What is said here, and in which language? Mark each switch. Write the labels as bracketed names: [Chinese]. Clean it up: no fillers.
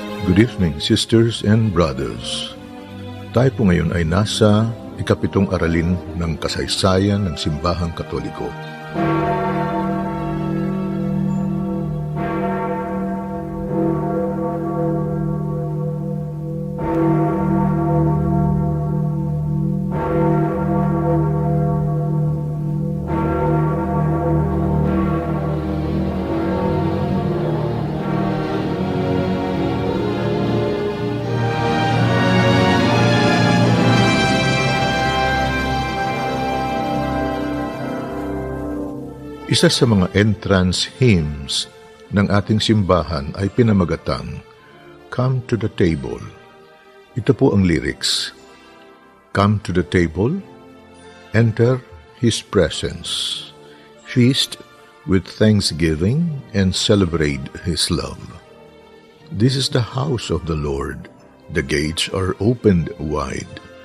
[English] Good evening, sisters and brothers. [Filipino] Tayo po ngayon ay nasa ikapitong aralin ng kasaysayan ng Simbahang Katoliko. Isa sa mga entrance hymns ng ating simbahan ay pinamagatang, "Come to the table." Ito po ang lyrics. [English] Come to the table, enter His presence, feast with thanksgiving and celebrate His love. This is the house of the Lord. The gates are opened wide.